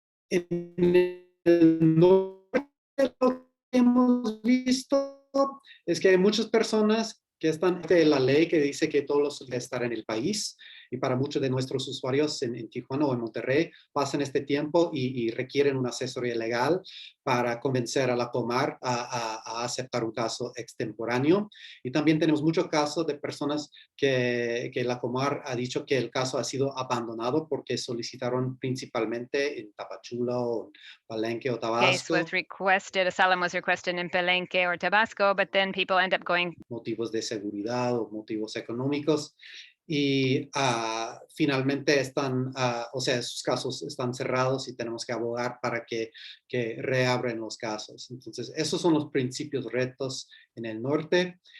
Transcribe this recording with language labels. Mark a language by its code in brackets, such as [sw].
[es] En el norte lo que hemos visto es que hay muchas personas que están de la ley que dice que todos los deben estar en el país, y para muchos de nuestros usuarios en Tijuana o en Monterrey pasan este tiempo y requieren una asesoría legal para convencer a la Comar a aceptar un caso extemporáneo. Y también tenemos muchos casos de personas que la Comar ha dicho que el caso ha sido abandonado porque solicitaron principalmente en Tapachula o Palenque o [en] Case [es] Tabasco. [en] was requested, asylum was requested in Palenque or Tabasco, but then people end up going. [es] Motivos de seguridad o motivos económicos. Y finalmente están, o sea, esos casos están cerrados y tenemos que abogar para que reabren los casos. Entonces, esos son los principios retos en el norte.